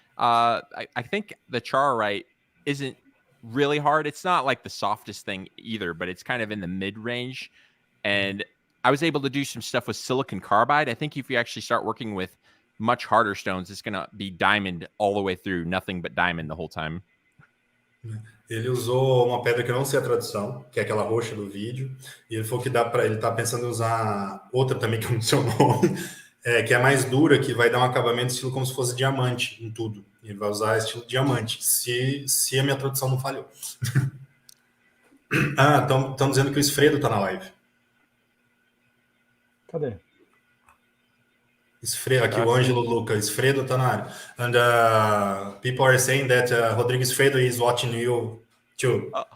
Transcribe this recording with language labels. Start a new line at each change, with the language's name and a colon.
English: I think the charoite isn't really hard. It's not like the softest thing either, but it's kind of in the mid-range. And I was able to do some stuff with silicon carbide. I think if you actually start working with much harder stones, it's going to be diamond all the way through, nothing but diamond the whole time.
Portuguese: Ele usou uma pedra que eu não sei a tradução, que é aquela roxa do vídeo, e ele falou que dá para ele tá pensando em usar outra também que eu não sei o nome, que é mais dura, que vai dar um acabamento estilo como se fosse diamante em tudo. Ele vai usar estilo diamante, se a minha tradução não falhou. Estão dizendo que o Esfredo tá na live. Cadê? Esfredo, aqui o Ângelo Luca, Esfredo tá na área.
English: And people are saying that Rodrigo Esfredo is watching you too.